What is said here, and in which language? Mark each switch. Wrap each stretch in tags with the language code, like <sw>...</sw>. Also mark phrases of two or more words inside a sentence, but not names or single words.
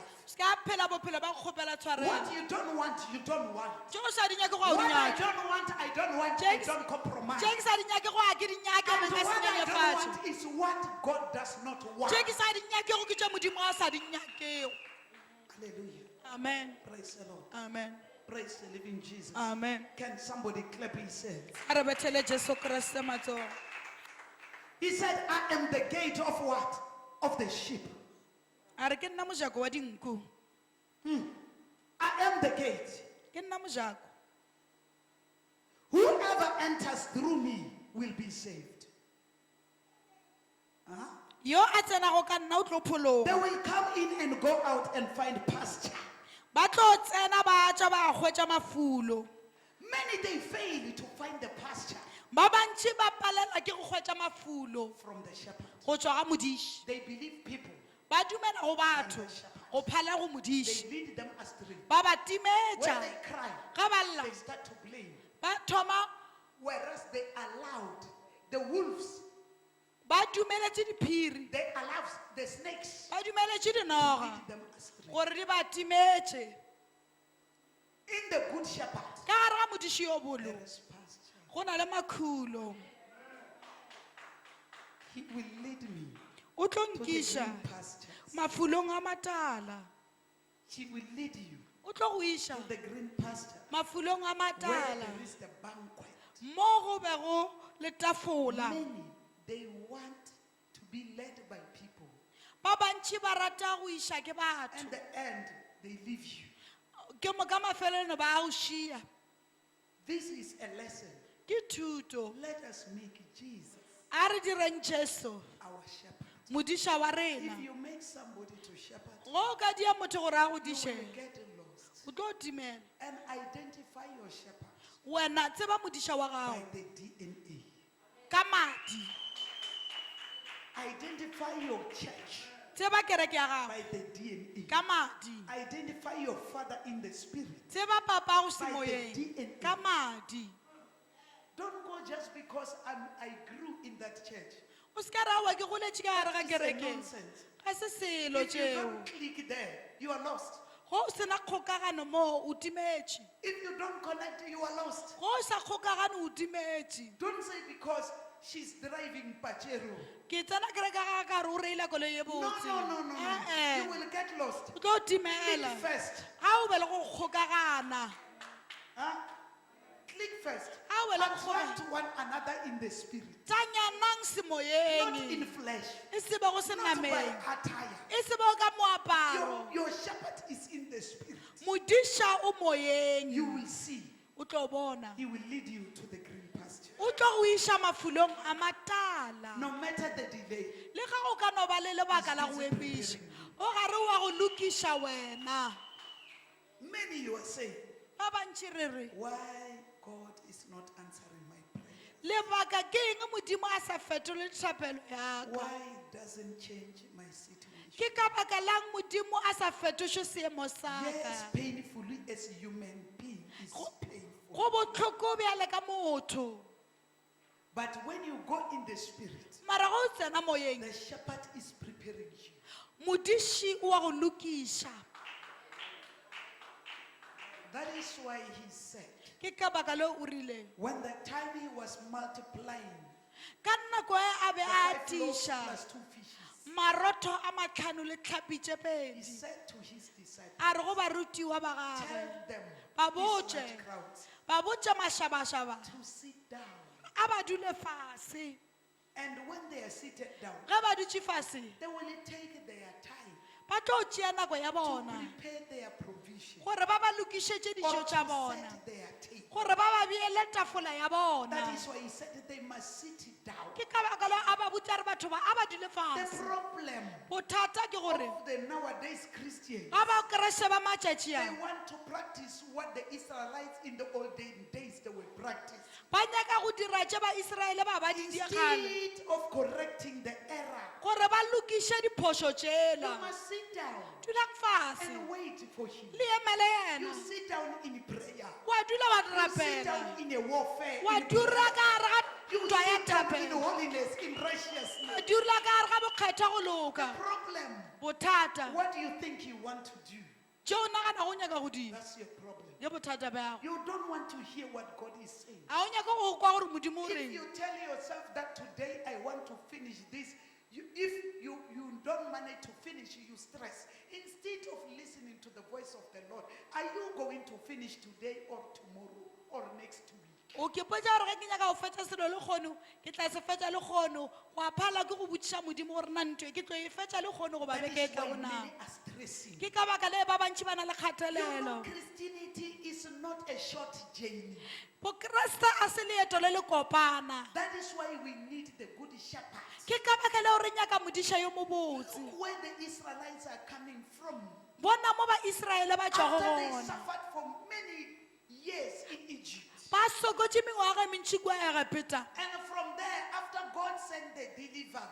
<nso>Se ka phela bophelo ba go kgopela tshwarelo.</nso> <en>What you don't want, you don't want.</en> <nso>Tšeo o sa di nyake go a o</nso> <en>What</en> <nso>di</nso> <en>I</en> <nso>nyake.</nso> <en>don't want, I don't want. I James- don't compromise.</en> <nso>Tšeo ke sa di nyake go a ke di nyake</nso> <en>And</en> <nso>mme ka se</nso> <en>what I don't</en> <nso>nyenyefatše.</nso> <en>want is what God does not want.</en> <nso>Tšeo ke sa di nyakego ke tša modimo a sa di nyakego.</nso> <en>Hallelujah. Amen. Praise the Lord. Amen. Praise the living Jesus. Amen. Can somebody clap his hands?</en> <nso>A re bethele Jesu Kriste matsogo.</nso> <en>He said, I am the gate of what? Of the sheep.</en> <nso>A re ke nna mojako wa dinku.</nso> <en>I am the gate.</en> <nso>Ke nna mojako.</nso> <en>Whoever enters through me will be saved. Huh?</en> <nso>Yo a tsenago ka nna o tlo</nso> <en>They</en> <nso>phologa.</nso> <en>will come in and go out and find pasture.</en> <nso>Ba tlo tsena ba tša ba hwetša mafulo.</nso> <en>Many they fail to find the pasture</en> <nso>Ba bantši ba palela ke go hwetša mafulo</nso> <en>from the shepherd.</en> <nso>go tšwa ga modiši.</nso> <en>They believe people.</en> <nso>Ba dumela go batho go phala go modiši.</nso> <en>They lead them astray.</en> <nso>Ba ba</nso> <en>When</en> <nso>timetša</nso> <en>they cry,</en> <nso>ga ba lla</nso> <en>they start to blame.</en> <nso>ba thoma</nso> <en>Whereas they allowed the wolves,</en> <nso>ba dumeletše diphiri</nso> <en>they allowed the snakes</en> <nso>ba dumeletše</nso> <en>to</en> <nso>dinoga</nso> <en>lead them astray.</en> <nso>gore di ba timetše.</nso> <en>In the good shepherd,</en> <nso>Ka gare ga modiši yo bolo</nso> <en>there is pasture.</en> <nso>go na le makhulo.</nso> <en>He will lead me</en> <nso>O tlo</nso> <en>to the</en> <nso>nkiša</nso> <en>green pastures.</en> <nso>mafulong a matala.</nso> <en>He will lead you</en> <nso>O tlo go iša</nso> <en>to the green pasture</en> <nso>mafulong a</nso> <en>where</en> <nso>matala</nso> <en>there is the banquet.</en> <nso>mo go bego le tafola.</nso> <en>Many, they want to be led by people.</en> <nso>Ba bantši ba rata go iša ke batho.</nso> <en>And the end, they leave you.</en> <nso>Ke mo ka mafelelo ba go šia.</nso> <en>This is a lesson.</en> <nso>Ke thuto.</nso> <en>Let us make Jesus</en> <nso>A re direng Jesu</nso> <en>our shepherd.</en> <nso>modiša wa</nso> <en>If</en> <nso>rena.</nso> <en>you make somebody to shepherd,</en> <nso>Go o ka dia motho gore a go</nso> <en>you will</en> <nso>dišeng</nso> <en>get lost.</en> <nso>o tlo timela.</nso> <en>And identify your shepherd</en> <nso>Wena tseba modiša wa</nso> <en>by</en> <nso>gago</nso> <en>the DNA.</en> <nso>ka madi.</nso> <en>Identify your church</en> <nso>Tseba kereke ya gago</nso> <en>by the DNA.</en> <nso>ka madi.</nso> <en>Identify your father in the spirit.</en> <nso>Tseba papa go</nso> <en>By the</en> <nso>semoyeng</nso> <en>DNA.</en> <nso>ka madi.</nso> <en>Don't go just because I grew in that church.</en> <nso>O se ka ra wa ke goletše ka gare ga</nso> <en>It's a</en> <nso>kereke.</nso> <en>nonsense.</en> <nso>Ga se selo</nso> <en>If you</en> <nso>tšeo.</nso> <en>don't click there, you are lost.</en> <nso>Go o sena kgokagano mo o timetše.</nso> <en>If you don't connect, you are lost.</en> <nso>Go o sa kgokagane o timetše.</nso> <en>Don't say because she's driving Pachero.</en> <nso>Ke tsena kereke ga ka re o reile koloi ye</nso> <en>No,</en> <nso>botse.</nso> <en>no. Eh, You will get lost.</en> <nso>o tlo</nso> <en>Click</en> <nso>timela.</nso> <en>first.</en> <nso>Ga o be le go kgokagana.</nso> <en>Huh? Click first. Ah, well, I'm Attract one another in the spirit.</en> <nso>Tsanyanang</nso> <en>Not</en> <nso>semoyeng.</nso> <en>in flesh.</en> <nso>E se be go</nso> <en>Not by</en> <nso>senameng.</nso> <en>attire.</en> <nso>E se be go ka moaparo.</nso> <en>Your shepherd is in the spirit.</en> <nso>Modiša o moyeng.</nso> <en>You will see.</en> <nso>O tlo bona.</nso> <en>He will lead you to the green pasture.</en> <nso>O tlo go iša mafulong a matala.</nso> <en>No matter the delay.</en> <nso>Le ga o ka no ba le lebaka la go epiša. O gare wa go lokiša wena.</nso> <en>Many you are saying,</en> <nso>Ba bantši re re.</nso> <en>why God is not answering my prayer?</en> <nso>Lebaka ke eng modimo a sa fetole thapelo ya ka.</nso> <en>Why doesn't change my situation?</en> <nso>Ke ka baka lang modimo a sa fetoše seemo sa</nso> <en>Yes,</en> <nso>ka.</nso> <en>painfully as a human being is painful.</en> <nso>Go botlhoko bjale ka motho.</nso> <en>But when you go in the spirit,</en> <nso>Mara go tsena moyeng.</nso> <en>the shepherd is preparing you.</en> <nso>modiši o a go lokiša.</nso> <en>That is why he said,</en> <nso>Ke ka baka leo o rileng.</nso> <en>when the time he was multiplying</en> <nso>Ka nako e a be</nso> <en>the</en> <nso>a</nso> <en>5 loaves</en> <nso>tiša</nso> <en>plus 2 fishes,</en> <nso>marotho a matlhano le tlhapi tše</nso> <en>he</en> <nso>pedi.</nso> <en>said to his disciples,</en> <nso>A re go barutiwa ba gagwe,</nso> <en>tell them,</en> <nso>Ba</nso> <en>these</en> <nso>botše.</nso> <en>large crowds,</en> <nso>ba botša mašabašaba,</nso> <en>to sit down.</en> <nso>a ba dule fase.</nso> <en>And when they are seated down,</en> <nso>Ge ba dutše fase,</nso> <en>they will take their time</en> <nso>ba tlo tšea nako ya</nso> <en>to</en> <nso>bona</nso> <en>prepare their provision</en> <nso>gore ba ba lokišetše</nso> <en>or</en> <nso>dijo</nso> <en>to</en> <nso>tša bona,</nso> <en>set their table.</en> <nso>gore ba ba beele tafola ya bona.</nso> <en>That is why he said that they must sit down.</en> <nso>Ke ka baka leo a ba botša re batho ba a ba dule</nso> <en>The</en> <nso>fase.</nso> <en>problem</en> <nso>Bothata ke gore</nso> <en>of the nowadays Christians,</en> <nso>ga ba kereshe ba matšatši a,</nso> <en>they want to practice what the Israelites in the olden days they were practicing.</en> <nso>ba nyaka go dira tše ba Israele ba ba di diegale</nso> <en>Instead of correcting the error,</en> <nso>gore ba lokiše diphošo</nso> <en>you</en> <nso>tšela.</nso> <en>must sit down</en> <nso>Dulang fase</nso> <en>and wait for him.</en> <nso>le emele</nso> <en>You</en> <nso>yena,</nso> <en>sit down in prayer.</en> <nso>wa dula wa</nso> <en>You sit</en> <nso>rapela,</nso> <en>down in a warfare.</en> <nso>wa</nso> <en>in</en> <nso>dura</nso> <en>prayer.</en> <nso>ka gare ga</nso> <en>You</en> <nso>ntwa ya</nso> <en>sit down in</en> <nso>thapelo,</nso> <en>holiness, in righteousness.</en> <nso>wa dula ka gare ga bokgetho go loka.</nso> <en>Problem.</en> <nso>Bothata</nso> <en>What do you think you want to do?</en> <nso>tšeo o nagana go nyaka go dira</nso> <en>That's your problem.</en> <nso>ke bothata bjago.</nso> <en>You don't want to hear what God is saying.</en> <nso>A o nyaka go kwa gore modimo o</nso> <en>If</en> <nso>reng.</nso> <en>you tell yourself that today I want to finish this, if you don't manage to finish, you stress. Instead of listening to the voice of the Lord, are you going to finish today or tomorrow or next week?</en> <nso>O ke potsa gore ge ke nyaka go fetsa selo le kgono ke tla se fetsa le kgono, go a phala ke go botšiša modimo gore nna ntwe ke tlo e fetsa le kgono goba</nso> <en>That</en> <nso>beke e</nso> <en>is</en> <nso>tla</nso> <en>why</en> <nso>go nang.</nso> <en>many are stressing.</en> <nso>Ke ka baka le ba bantši ba na le</nso> <en>You know,</en> <nso>kgatelelo.</nso> <en>Christianity is not a short journey.</en> <nso>Bokreste a se leeto le le kopana.</nso> <en>That is why we need the good shepherd.</en> <nso>Ke ka baka leo re nyaka modiša yo mobotse.</nso> <en>Look where the Israelites are coming from.</en> <nso>Bona mo ba Israele ba tšwago</nso> <en>After they</en> <nso>gona,</nso> <en>suffered for many years in Egypt.</en> <nso>ba sokotše mengwaga e mentši kwa ya gapeta.</nso> <en>And from there, after God sent the deliverer,</en>